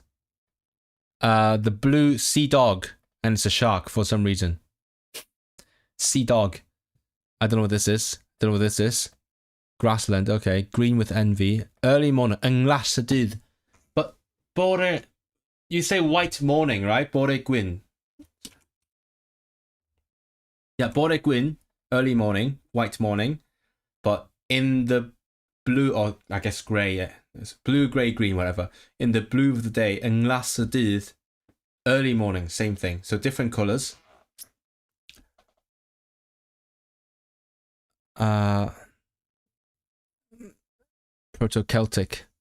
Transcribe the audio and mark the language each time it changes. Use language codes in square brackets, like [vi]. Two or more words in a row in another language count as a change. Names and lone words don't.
[en] The blue sea dog, and it's a shark for some reason. Sea dog. I don't know what this is. Grassland, okay. Green with envy. Early morning. [cy] Anglasadid. [en] But bore, you say white morning, right? [cy] Bore gwyn. Yeah, bore gwyn, [en] early morning, white morning. But in the blue, or I guess grey, yeah. It's blue, grey, green, whatever. In the blue of the day, anglasadid, early morning, same thing. So different colours. Proto-Celtic.